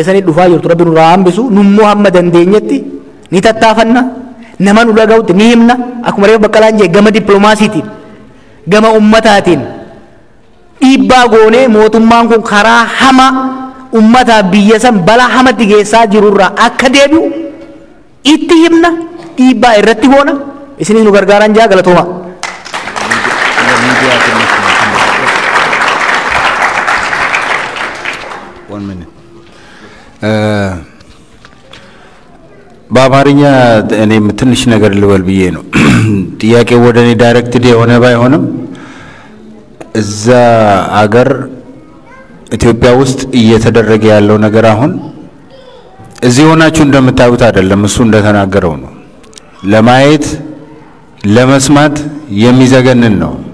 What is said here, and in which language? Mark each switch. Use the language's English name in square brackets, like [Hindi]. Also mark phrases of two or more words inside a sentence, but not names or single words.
[Oromo] sanii dhufaa jirtu rabbi nurraa hambisu nummoo hamma dandeenyetti ni tattaafanna nama nu dhaga'utti ni himna akkuma reefu baqqalaan jee gama dippiloomaasiitiin gama ummataatiin dhiibbaa goonee mootummaan kun karaa hama ummataa biyya san balaa hamatti geessaa jirurraa akka deebi'u itti himna dhiibbaa irratti goona isinis nu gargaaran jaa galatooma. [Amharic] በአማርኛ እኔም ትንሽ ነገር ልበል ብዬ ነው ጥያቄው ወደ እኔ ዳይሬክትድ የሆነ ባይሆንም እዛ አገር ኢትዮጵያ ውስጥ እየተደረገ ያለው ነገር አሁን እዚህ ሆናችሁ እንደምታዩት አይደለም እሱ እንደተናገረው ነው ለማየት ለመስማት የሚዘገንን ነው